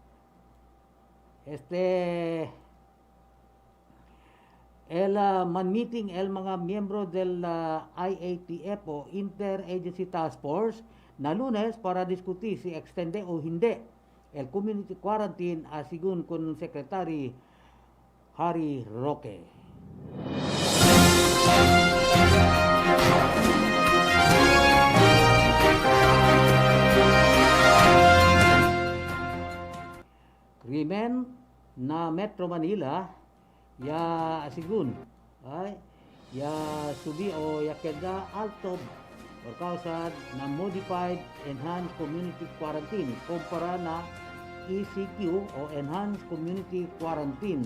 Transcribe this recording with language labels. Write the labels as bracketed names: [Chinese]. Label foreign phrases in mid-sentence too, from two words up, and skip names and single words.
[Chavacano] Man-meeting el mga miyembro del IATF o Interagency Task Force na Lunes para diskutir si extende o hindi el [English] community quarantine [Chavacano] asigun con Secretary Harry Roque. Krimen na Metro Manila ya asigun ay ya subi o ya queda alto por causa na [English] modified enhanced community quarantine [Chavacano] kumpara na ECQ o [English] enhanced community quarantine.